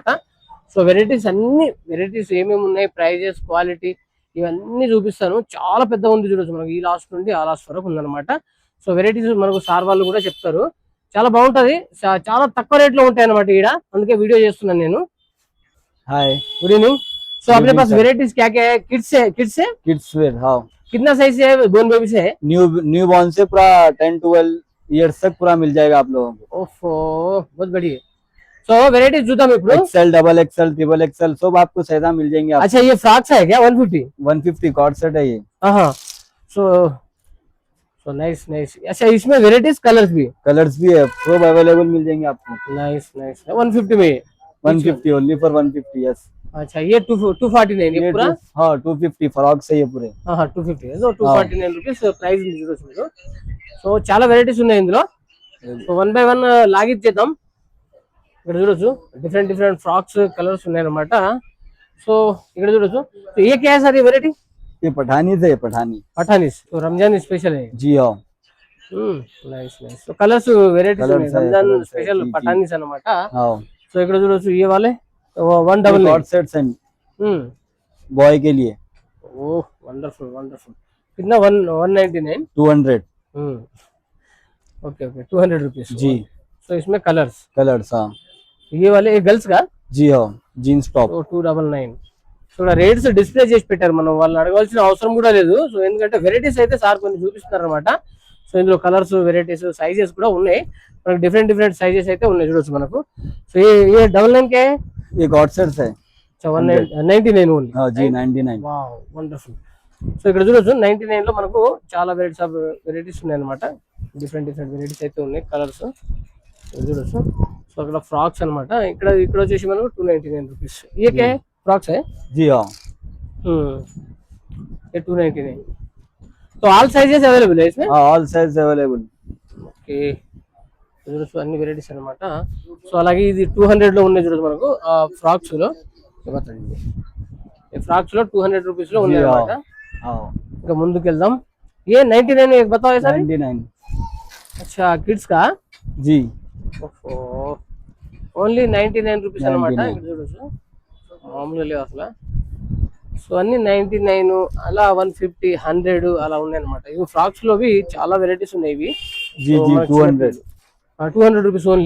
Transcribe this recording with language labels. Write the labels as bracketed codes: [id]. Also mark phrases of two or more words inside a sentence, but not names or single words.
[te] సో వెరైటీస్ అన్ని వెరైటీస్ ఏమేమి ఉన్నాయి, ప్రైజెస్, క్వాలిటీ ఇవన్నీ చూపిస్తాను. చాలా పెద్ద ఉంది చూడొచ్చు, మనకు ఈ లాస్ట్ నుండి ఆ లాస్ట్ వరకు ఉందన్నమాట. సో వెరైటీస్ మనకు సార్ వాళ్ళు కూడా చెప్తారు. చాలా బాగుంటది, చాలా తక్కువ రేట్ లో ఉంటాయి అనమాట ఈడ. అందుకే వీడియో చేస్తున్నాను నేను. [hi] हाय, [en] good evening. [hi] सो अपने पास वेराइटीज क्या क्या है? किड्स वेयर। हाँ, कितना साइज है? बोन बेबी से है? न्यू बॉर्न से पूरा 10-12 इयर्स तक पूरा मिल जाएगा आप लोगों को। ओफो, बहुत बढ़िया. सो वेराइटीज [te] చూద్దాం ఇప్పుడు. [en] XL, double XL, triple XL [hi] सब आपको सैदा मिल जाएंगे आपको। अच्छा, ये फ्रॉक्स है क्या? 150 [en] co-ord set [hi] है ये। हाँ. [en] so nice. [hi] अच्छा, इसमें [en] varieties colours [hi] भी है, सब अवेलेबल मिल जाएंगे आपको। नाइस. 150 में [en] 150 only for 150. Yes. [hi] अच्छा, ये 249 ये पूरा? हाँ, 250 फ्रॉक से ये पूरे। हाँ, 250 है. [te] సో 249 [en] rupees price [te] ఉంది చూడొచ్చు మీరు. సో చాలా వెరైటీస్ ఉన్నాయి ఇందులో. సో వన్ బై వన్ లాగిచ్చేద్దాం. ఇక్కడ చూడొచ్చు [en] different frocks, [te] కలర్స్ ఉన్నాయి అనమాట. సో ఇక్కడ చూడొచ్చు. [hi] तो ये क्या है सर? ये वैरायटी ये पठानीज है, पठानीज. तो रमजान स्पेशल है जी। हाँ, नाइस. [te] సో కలర్స్ వెరైటీస్ ఉన్నాయి. రంజాన్ స్పెషల్ పఠానీస్ అన్నమాట. సో ఇక్కడ చూడొచ్చు [hi] ये वाले 199 [en] co-ord sets [hi] हैं बॉय के लिए। [en] oh, wonderful. [hi] कितना? 199 200। [en] OK 200 rupees [hi] जी। సో इसमें कलर्स. हाँ, ये वाले ये गर्ल्स का जी। हाँ, [en] jeans top [hi] 299. [te] సో [en] rates display [te] చేసి పెట్టారు, మనం వాళ్ళని అడగాల్సిన అవసరం కూడా లేదు. సో ఎందుకంటే వెరైటీస్ అయితే సార్ కొన్ని చూపిస్తున్నారు అనమాట. సో ఇందులో కలర్స్, వెరైటీస్, సైజెస్ కూడా ఉన్నాయి. మనకు [en] different sizes [te] అయితే ఉన్నాయి చూడొచ్చు మనకు. [hi] సో ये 99 के ये [en] co-ord sets [hi] है। [te] 99 ఓన్లీ. [hi] हाँ जी, 99। [en] wow, wonderful. [te] సో ఇక్కడ చూడొచ్చు 99 లో మనకు చాలా వెరైటీస్ ఉన్నాయి అనమాట. [en] different varieties [te] అయితే ఉన్నాయి, కలర్స్ చూడొచ్చు. సో అక్కడ ఫ్రాక్స్ అనమాట. ఇక్కడ వచ్చేసి మనకు 299 రూపీస్. [hi] ये क्या है? फ्रॉक्स है जी। हाँ, ये 299. तो [en] all sizes available [hi] है इसमें? हाँ, [en] all size available. [te] ఓకే, చూడొచ్చు అన్ని వెరైటీస్ అనమాట. సో అలాగే ఇది 200 లో ఉన్నాయి చూడొచ్చు మనకు. ఫ్రాక్స్ లో ఫ్రాక్స్ లో 200 రూపీస్ లో ఉన్నాయి అనమాట. ఇంకా ముందుకు వెళ్దాం. [hi] ये 99 एक बताओ ऐसा? 99। अच्छा, किड्स का जी। [en] only 99 rupees [te] అనమాట. ఇక్కడ చూడొచ్చు మామూలుగా లేవు అసలు. సో అన్ని 99 అలా 150, 100 అలా ఉన్నాయి అనమాట. ఇవి ఫ్రాక్స్ లోవి చాలా వెరైటీస్ ఉన్నాయి. ఇవి [en] 200 rupees only.